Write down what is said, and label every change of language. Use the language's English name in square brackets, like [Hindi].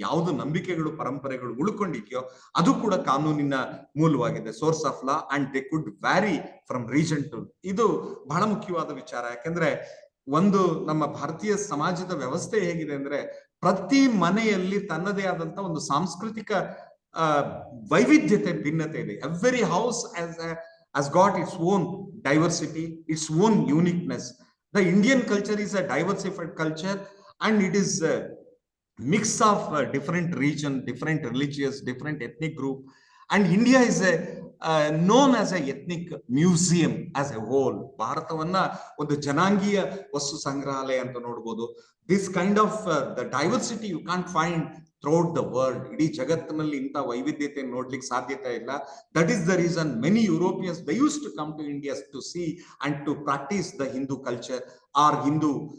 [Kannada] ಯಾವುದು ನಂಬಿಕೆಗಳು, ಪರಂಪರೆಗಳು ಉಳ್ಕೊಂಡಿದ್ಯೋ ಅದು ಕೂಡ ಕಾನೂನಿನ ಮೂಲವಾಗಿದೆ, [English] Source of law, and they could vary from region to. [Kannada] ಇದು ಬಹಳ ಮುಖ್ಯವಾದ ವಿಚಾರ. ಯಾಕೆಂದ್ರೆ ಒಂದು ನಮ್ಮ ಭಾರತೀಯ ಸಮಾಜದ ವ್ಯವಸ್ಥೆ ಹೇಗಿದೆ ಅಂದ್ರೆ, ಪ್ರತಿ ಮನೆಯಲ್ಲಿ ತನ್ನದೇ ಆದಂತ ಒಂದು ಸಾಂಸ್ಕೃತಿಕ ವೈವಿಧ್ಯತೆ, ಭಿನ್ನತೆ ಇದೆ. [English] Every house has got its own diversity, its own uniqueness. The Indian culture is a diversified culture, and it is a mix of different region, different religious, different ethnic group. And India is known as a ethnic museum as a whole. [Kannada] ಭಾರತವನ್ನ ಒಂದು ಜನಾಂಗೀಯ ವಸ್ತು ಸಂಗ್ರಹಾಲಯ ಅಂತ ನೋಡಬಹುದು. [English] This kind of the diversity you can't find throughout the world. [Kannada] ಇಡೀ ಜಗತ್ತಿನಲ್ಲಿ ಇಂಥ ವೈವಿಧ್ಯತೆ ನೋಡ್ಲಿಕ್ಕೆ ಸಾಧ್ಯತೆ ಇಲ್ಲ. [English] That is the reason many Europeans, they used to come to India to see and to practice the Hindu culture or Hindu